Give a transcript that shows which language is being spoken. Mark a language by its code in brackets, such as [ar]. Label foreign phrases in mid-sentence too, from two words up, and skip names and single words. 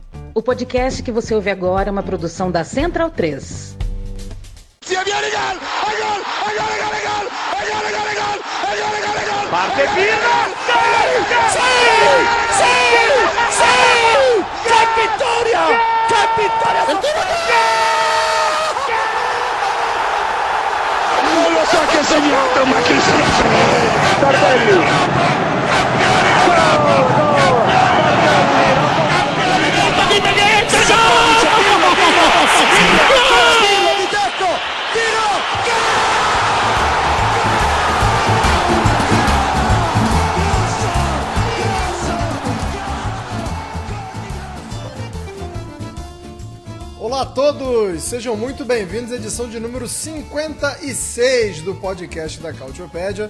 [pt] O podcast que você ouve agora é uma produção da Central 3. [it] Parte Pino! ¡Qué vittoria! ¡Qué vittoria! Non lo so che ha segnato, ma chi se lo sa? Tardelli! [pt] Olá a todos, sejam muito bem-vindos à edição de número 56 do podcast da Cautiopédia.